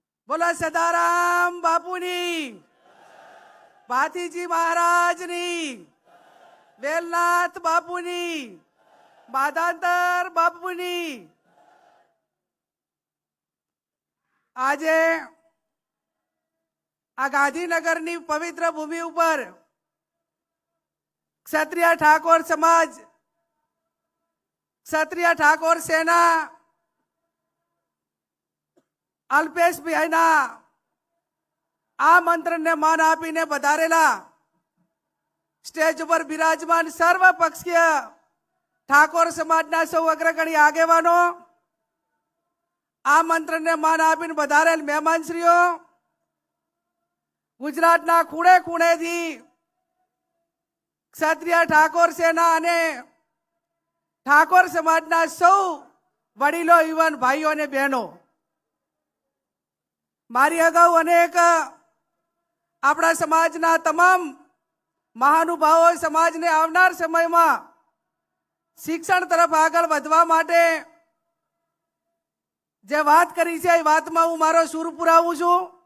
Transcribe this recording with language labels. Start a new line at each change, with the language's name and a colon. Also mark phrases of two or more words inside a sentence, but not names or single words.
Gujarati: બોલા સદારામ બાપુની, ભાતીજી મહારાજની, વેલનાથ બાપુની, માધાંતર બાપુની। આજે આ ગાંધીનગરની પવિત્ર ભૂમિ પર ક્ષત્રિય ઠાકોર સમાજ, ક્ષત્રિય ઠાકોર સેના અલ્પેશ ભાઈના આમંત્રણ ને માન આપીને પધારેલા સ્ટેજ પર વિરાજમાન સર્વપક્ષીય ઠાકોર સમાજના સૌ અગ્રગણી આગેવાનો, આમંત્રણ ને માન આપીને પધારેલ મહેમાનશ્રીઓ, ગુજરાતના ખૂણે ખૂણે થી ક્ષત્રિય ઠાકોર સેના અને ઠાકોર સમાજના સૌ વડીલો યુવાન ભાઈઓ ને બહેનો, મારી અગાઉ અનેક આપણા સમાજના તમામ મહાનુભાવો સમાજ ને આવનાર સમય માં શિક્ષણ તરફ આગળ વધવા માટે જે વાત કરી છે, વાત માં હું મારો સૂર પુરાવું છું।